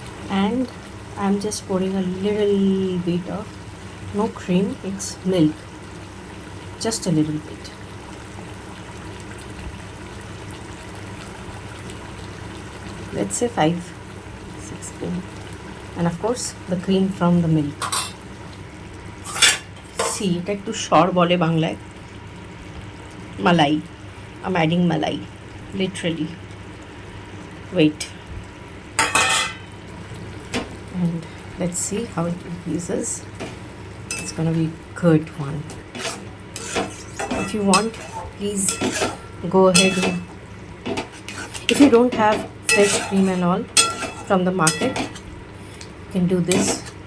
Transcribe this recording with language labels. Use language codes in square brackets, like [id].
[en] And I'm just pouring a little bit of, no cream, it's milk, just a little bit. Let's say 5-6 spoon, and of course the cream from the milk. [bn] See, এটা একটু সর বলে বাংলায়, malai. [en] I'm adding malai, literally. Wait, and let's see how it increases. It's gonna be good one. If If you want, please go ahead. If you don't have fresh cream and all from the market, you can do this.